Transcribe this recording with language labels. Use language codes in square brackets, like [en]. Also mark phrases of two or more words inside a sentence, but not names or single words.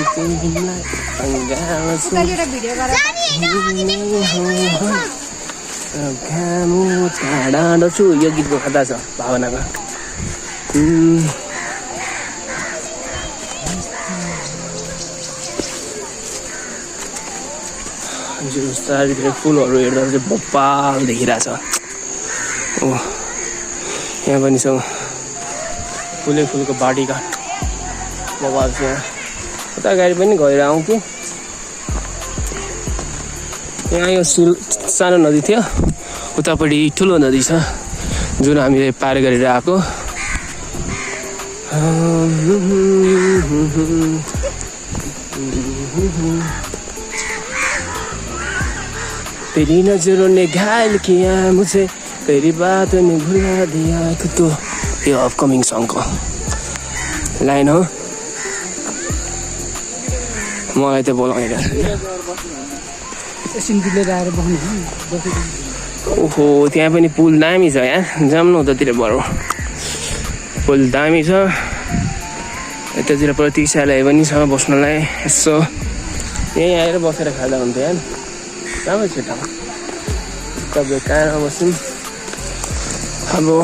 [ne] छु यो गीतको कथा छ भावनाको चारैतिर फुलहरू हेर्दा चाहिँ बब्बाल देखिरहेछ ओ यहाँ पनि छ फुलै फुलको बाटीका बब्बाल छ यहाँ उता गाडी पनि गएर आउँ कि यहाँ यो सानो नदी थियो उतापट्टि ठुलो नदी छ जुन हामीले पार गरेर आएको [hi] तेरी नजरों ने घायल किया मुझे तेरी बातों ने भुला दिया [ne] तो यो अपकमिङ सङको लाइन हो मलाई त बोलाइरहेको ओहो त्यहाँ पनि पुल दामी छ यहाँ जाम्नु उतातिर बरु पुल दामी छ यतातिर प्रतीक्षालय पनि छ बस्नलाई यसो यहीँ आएर बसेर खाँदा हुन्थ्यो यहाँ राम्रो छ ठाउँ तपाईँ कहाँ बस्छौँ अब